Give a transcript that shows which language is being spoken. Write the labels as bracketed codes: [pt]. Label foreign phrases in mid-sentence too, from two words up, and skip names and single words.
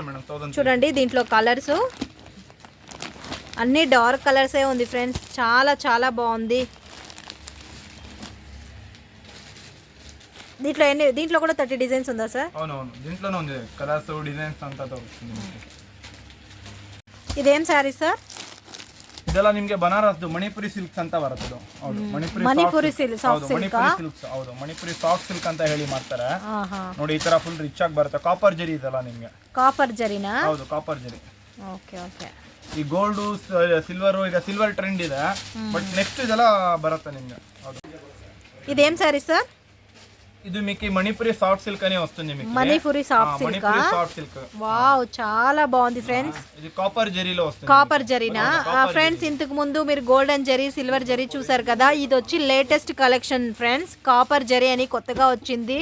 [te] చూడండి, దీంట్లో కలర్స్ అన్ని [en] dark colors [te] ఉంది ఫ్రెండ్స్. చాలా బాగుంది. దీంట్లో కూడా 30 డిజైన్స్ ఉందా సార్? అవునవును, దీంట్లోనే ఉంది. [en] colors designs [te] అంతా వస్తుంది. ఇదేం సారీ సార్? [kn] ಇದೆಲ್ಲ ನಿಮಗೆ ಬನಾರಸ್ ಮಣಿಪುರಿ ಸಿಲ್ಕ್ಸ್ ಅಂತ ಬರುತ್ತೆ. ಹೌದು, [en] Manipuri silk soft silk. [kn] ಹೌದು, ಮಣಿಪುರಿ [en] soft silk [kn] ಅಂತ ಹೇಳಿ ಮಾಡ್ತಾರೆ ನೋಡಿ. ಈ ತರ [en] full rich [kn] ಆಗಿ ಬರುತ್ತೆ. ಕಾಪರ್ ಜರಿ ಇದೆಲ್ಲ ನಿಮಗೆ. ಕಾಪರ್ ಜರಿನಾ? ಹೌದು, ಕಾಪರ್ ಜರಿ. ಓಕೆ. ಈ [en] gold silver, [kn] ಈಗ [en] silver trend [kn] ಇದೆ, [en] but next [kn] ಇದೆಲ್ಲ ಬರುತ್ತೆ ನಿಮಗೆ. ಹೌದು, [te] ఇదేం సారీ సర్? ఇది మీకు మణిపురి [en] soft silk [te] అనే వస్తుంది మీకు. మణిపురి సాఫ్ట్ సిల్క్. వావ్, చాలా బాగుంది ఫ్రెండ్స్. ఇది కాపర్ జరీలో వస్తుంది. కాపర్ జరీనా? ఫ్రెండ్స్, ఇంతకు ముందు మీరు గోల్డెన్ జరీ, సిల్వర్ జరీ చూసారు కదా. ఇది వచ్చి [en] latest collection [te] ఫ్రెండ్స్. కాపర్ జరీ అని కొత్తగా వచ్చింది.